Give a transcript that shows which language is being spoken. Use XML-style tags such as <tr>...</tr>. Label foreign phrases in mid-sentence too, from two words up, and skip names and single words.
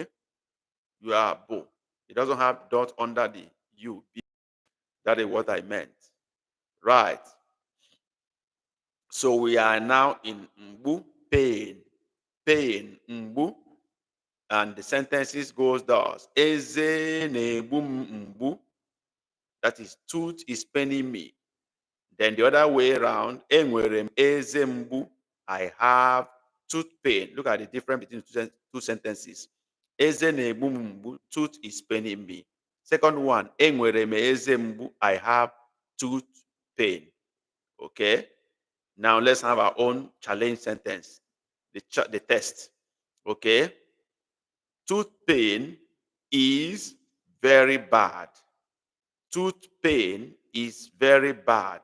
<en>You are bo. It doesn't have dot under the U. That is what I meant. Right. So we are now in Mbu, pain. Pain, Mbu. And the sentences goes thus.</en> <ig>Eze na-egbu m mgbu.</ig> <en>That is, tooth is paining me. Then the other way around,</en> <ig>enwere m eze mgbu.</ig> <en>I have tooth pain. Look at the difference between two sentences.</en> <ig>Eze na-egbu m mgbu.</ig> <en>Tooth is paining me. Second one,</en> <ig>enwere m eze mgbu.</ig> <en>I have tooth pain. Okay? Now let's have our own challenge sentence. The test. Okay? Tooth pain is very bad. Tooth pain is very bad.</en>